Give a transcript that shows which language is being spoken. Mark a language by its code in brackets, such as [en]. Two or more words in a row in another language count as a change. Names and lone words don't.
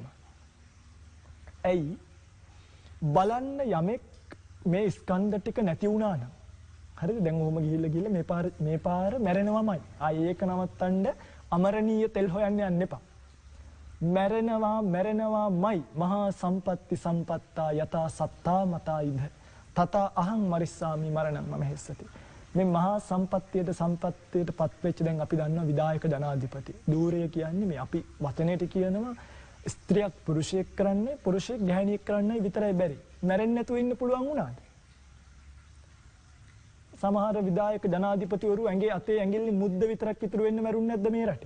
[si] ඇයි බලන්න යමෙක් මේ ස්කන්ධ ටික නැති වුණා නම් හරිද දැන් ඔහොම ගිහිල්ලා මේ පාර මැරෙනවමයි. ආයේ ඒක නවත්තන්න අමරණීය තෙල් හොයන්න යන්න එපා. [pi] මැරෙනවාමයි මහා සම්පatti සම්පත්තා යතා සත්තා මතා ඉද තත අහං මරිස්සාමි මරණං මම හෙස්සති. [si] මේ මහා සම්පත්තියට පත්වෙච්ච දැන් අපි දන්නවා විදායක ජනාධිපති. ධූරය කියන්නේ මේ අපි වචනයට කියනවා ස්ත්‍රියක් පුරුෂයෙක් කරන්නේ පුරුෂයෙක් ගැහණියෙක් කරන්නයි විතරයි බැරි. මැරෙන්නේ නැතුව ඉන්න පුළුවන් වුණාද? සමහර විදායක ජනාධිපතිවරු ඇඟේ අතේ ඇඟිල්ලේ මුද්ද විතරක් ඉතුරු වෙන්න මැරුන්නේ නැද්ද මේ රටේ?